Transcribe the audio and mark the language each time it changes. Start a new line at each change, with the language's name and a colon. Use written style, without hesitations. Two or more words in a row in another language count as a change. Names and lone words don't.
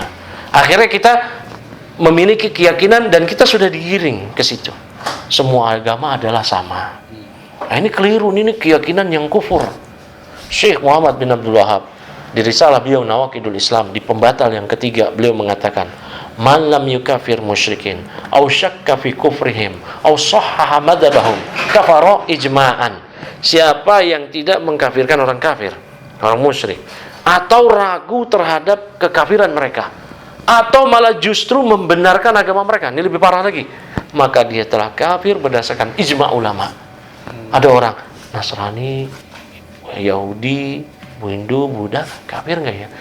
Indonesian: Akhirnya kita memiliki keyakinan dan kita sudah digiring ke situ. Semua agama adalah sama. Nah, ini keliru, ini keyakinan yang kufur. Syekh Muhammad bin Abdul Wahab di risalah beliau Nawaqidul Islam di pembatal yang ketiga, beliau mengatakan,
Arabic: من لم يكفر مشركين أو شك في كفرهم أو صحح مذهبهم كفر إجماعا.
Indonesian: siapa yang tidak mengkafirkan orang kafir, orang musyrik, atau ragu terhadap kekafiran mereka, atau malah justru membenarkan agama mereka, ini lebih parah lagi, maka dia telah kafir berdasarkan ijma ulama. Ada orang Nasrani, Yahudi, Hindu, Buddha, kafir nggak ya?